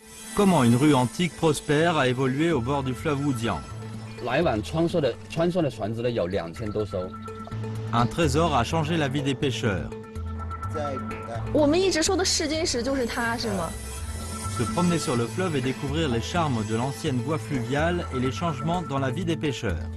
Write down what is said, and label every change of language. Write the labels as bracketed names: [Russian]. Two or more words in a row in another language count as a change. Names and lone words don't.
[French] Comment une rue antique prospère a évolué au bord du fleuve Wujiang. [Chinese] 来往穿梭的船只呢有2000多艘。 [French] Un trésor a changé la vie des pêcheurs. [Chinese] 我们一直说的试金石就是它，是吗？ [French] Se promener sur le fleuve et découvrir les charmes de l'ancienne voie fluviale et les changements dans la vie des pêcheurs.